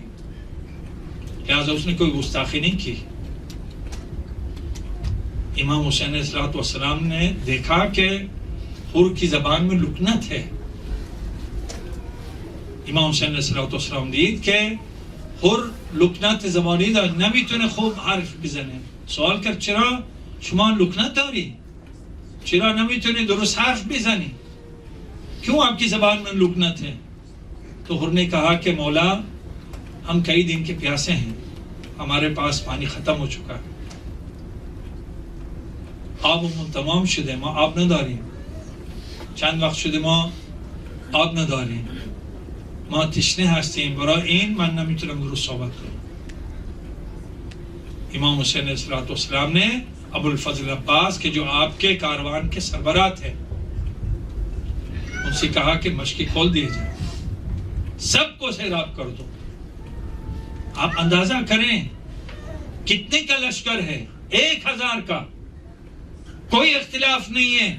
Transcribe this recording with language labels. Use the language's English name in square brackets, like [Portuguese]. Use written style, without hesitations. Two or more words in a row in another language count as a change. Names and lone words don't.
[Urdu] لہذا اس نے کوئی گستاخی نہیں کی. امام حسین علیہ السلام نے دیکھا کہ حر کی زبان میں لکنت ہے. [Persian] امام حسین علیہ السلام دید کہ حر لکنت زبانی دا نمیتونه خوب حرف بزنه. سوال کرد چرا شما لکنت داری؟ چرا نمیتونی درست حرف بزنی؟ [Urdu] کیوں آپ کی زبان میں لکنت ہے؟ تو حر نے کہا کہ مولا ہم کئی دن کے پیاسے ہیں، ہمارے پاس پانی ختم ہو چکا ہے، [Persian] آبمون تمام شده، ما آب نداریم، چند وقت شده ما آب نداریم، ما تشنه هستیم، برای این من نمیتونم درست صحبت کنم. [Urdu] امام حسین علیہ السلام نے ابو الفضل عباس کے جو آپ کے کاروان کے سربراہ تھے ان سے کہا کہ مشقی کھول دیے جائے، سب کو سیراب کر دو. آپ اندازہ کریں کتنے کا لشکر ہے، 1000 کا، کوئی اختلاف نہیں ہے.